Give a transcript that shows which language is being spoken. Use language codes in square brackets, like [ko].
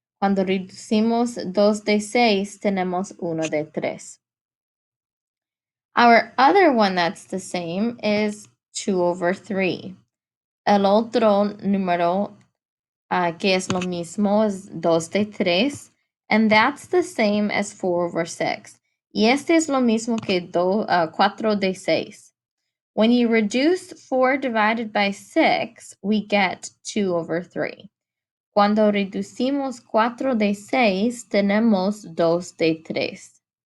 [es] Cuando reducimos 2 de 6, tenemos 1 de 3. [en] Our other one that's the same is 2 over 3. [es] El otro número que es lo mismo es 2 de 3. [en] And that's the same as 4 over 6. [es] Y este es lo mismo que 4 de 6. [en] When you reduce 4 divided by 6, we get 2 over 3. [es] Cuando reducimos 4 de 6, tenemos 2 de 3.